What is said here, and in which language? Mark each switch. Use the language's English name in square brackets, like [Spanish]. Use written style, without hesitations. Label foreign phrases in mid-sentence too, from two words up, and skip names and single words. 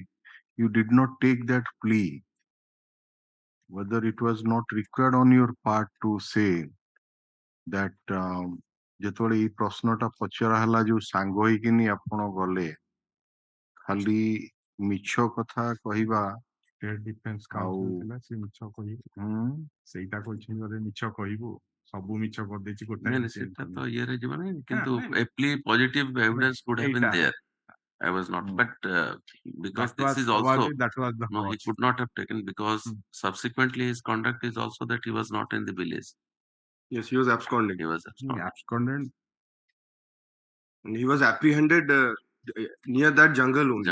[English] you did not take that plea, whether it was not required on your part to say that [Odia] ଯେତେବେଳେ ଏଇ ପ୍ରଶ୍ନଟା ପଚରା ହେଲା ଯୋଉ ସାଙ୍ଗ ହେଇକିନି ଆପଣ ଗଲେ ଖାଲି ମିଛ କଥା କହିବା ଡିଫେନ୍ସ କାଉନସିଲ ଥିଲା ସେ ମିଛ କହିବୁ ସେଇଟା କହିଛନ୍ତି ବୋଧେ ମିଛ କହିବୁ ସବୁ ମିଛ କରିଦେଇଛି ଗୋଟେ ସେଟା ତ ଇଏରେ ଯିବନି କିନ୍ତୁ [English] a plea positive evidence could have been there. I was not, but because this is also no, he could not have taken, because subsequently his conduct is also that he was not in the village. Yes, he was absconding. He was absconded. And he was apprehended near that jungle only.